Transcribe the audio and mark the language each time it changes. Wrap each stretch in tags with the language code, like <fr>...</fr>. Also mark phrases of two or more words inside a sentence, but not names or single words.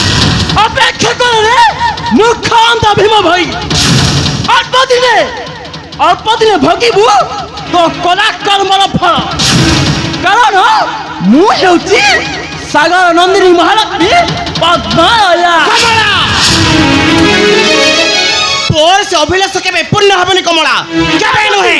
<or>ଅପେକ୍ଷା କର ରେ ମୂର୍ଖ ଅନ୍ଧ ଭୀମ ଭାଇ ଅଳ୍ପ ଦିନେ ଅଳ୍ପ ଦିନେ ଭୋଗିବୁ ତୋ କଲା କର୍ମର ଫଳ। କାରଣ ମୁଁ ହେଉଛି ସାଗର ନନ୍ଦିନୀ ମହାଲକ୍ଷ୍ମୀ ପଦ୍ମାଳୟା। ତୋର ସେ ଅଭିଳାଷ କେବେ ପୂର୍ଣ୍ଣ ହବନି କମଳା, କେବେ ନୁହେଁ।</or>